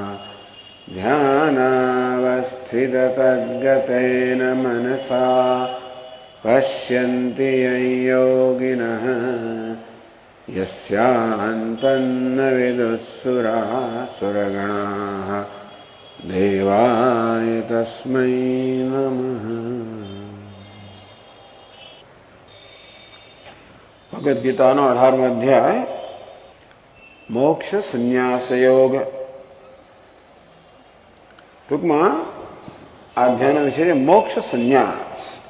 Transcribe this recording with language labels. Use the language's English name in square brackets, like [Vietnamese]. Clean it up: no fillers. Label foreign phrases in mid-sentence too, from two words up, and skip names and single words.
[Sanskrit] ध्यानावस्थिततद्गतेन मनसा पश्यन्ति यं योगिनः यस्यान्तन्न विदुःसुरासुरगणाः देवाय तस्मै नमः। [Gujarati] ભગવદ્ગીતાનો 18મો અધ્યાય મોક્ષ સંન્યાસ યોગ. ટૂંકમાં આ અધ્યાયનો વિષય છે મોક્ષ સંન્યાસ.